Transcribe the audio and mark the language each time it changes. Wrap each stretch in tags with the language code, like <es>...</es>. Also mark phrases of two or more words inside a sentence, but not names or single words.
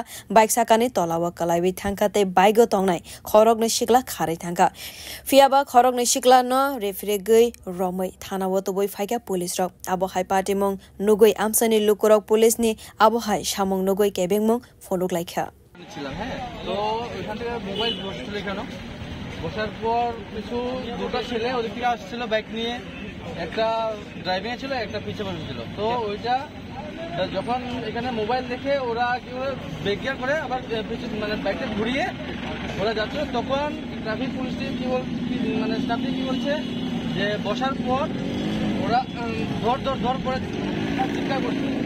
<trp>Bike sakani tolawa kalaiwi thangkate bike tongnai khorok ne shikla khari thangka fiaba khorok ne shikla no refre gei romai thana wo to boi phaika police rok abo hai party mong nugoi amsani lukurok police ni abo hai samong nugoi kebeng mong phonok laikha</trp> <bn>ছিলাম হ্যাঁ তো এখান থেকে মোবাইল বসছিল কেন বসার পর কিছু দুটো ছেলে ওদিক থেকে আসছিল বাইক নিয়ে একটা ড্রাইভিং ছিল একটা পিছে বসেছিল তো ওইটা যখন এখানে মোবাইল দেখে ওরা কি</bn> <en>brake gear</en> <bn>করে আবার মানে বাইকটা ঘুরিয়ে ওরা যাচ্ছে তখন</bn> <en>traffic police</en> <bn>কি মানে স্টাফটি কি বলছে যে বসার পর ওরা ধর করে চিৎকার করছে</bn>